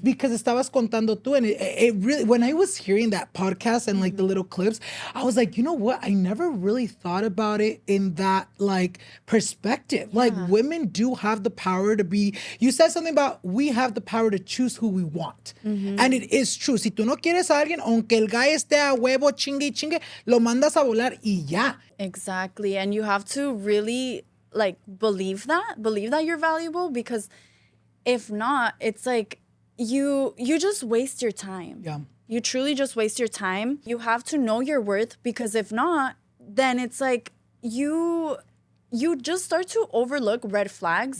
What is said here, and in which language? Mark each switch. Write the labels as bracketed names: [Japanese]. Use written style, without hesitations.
[English] Because [Spanish] estabas contando tú, [English] and it really, when I was hearing that podcast and like the little clips, I was like, you know what, I never really thought about it in that like perspective. Yeah. Like women do have the power to be, you said something about we have the power to choose who we want. And it is true. [Spanish] Si tú no quieres a alguien, aunque el guy esté a huevo, chingue y chingue, lo mandas a volar y ya. [English] Exactly. And you have to really like believe that you're valuable, because if not, it's like you just waste your time. Yeah. You truly just waste your time. You have to know your worth, because if not, then it's like you just start to overlook red flags.